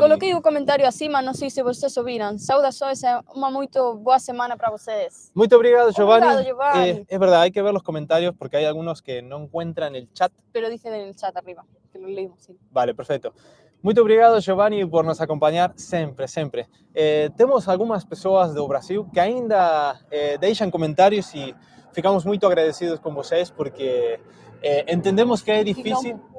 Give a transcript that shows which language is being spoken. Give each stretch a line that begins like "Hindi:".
Portuguese: Coloquei o comentario acima, non sei se vocês ouviran. Saudações, uma muito boa semana para vocês.
Spanish: Muy
Portuguese: obrigado, Giovanni. Obrigado, Giovanni.
Spanish: Es verdad, hay que ver los comentarios porque hay algunos que no encuentran el chat. Pero dicen en el chat arriba, que lo leímos, sí. Vale, perfecto.
Portuguese: Muito obrigado, Giovanni, por nos acompanhar sempre. Temos algumas pessoas do Brasil que ainda deixam comentários e ficamos muito agradecidos com vocês porque entendemos que é difícil.